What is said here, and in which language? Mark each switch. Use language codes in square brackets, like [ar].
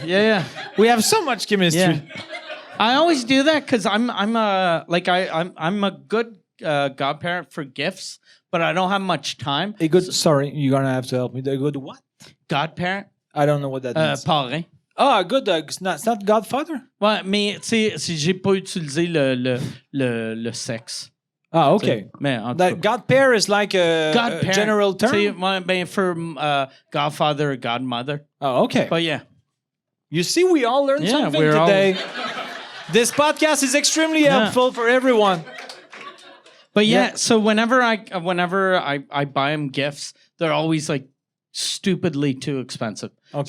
[en] Yeah. We have so much chemistry. Yeah. I always do that because I'm a good godparent for gifts, but I don't have much time. Sorry, you're gonna have to help me. A good what? Godparent. I don't know what that means. [fr] Parrain. [en] Ah, good. It's not Godfather. [fr] Ouais, mais tu sais, j'ai pas utilisé le sexe. [en] Ah, okay. [fr] Mais [en] godpair is like a general term. For godfather or godmother. Oh, okay. But yeah. You see, we all learned something today. This podcast is extremely helpful for everyone. But so whenever I buy them gifts, they're always like stupidly too expensive. Okay.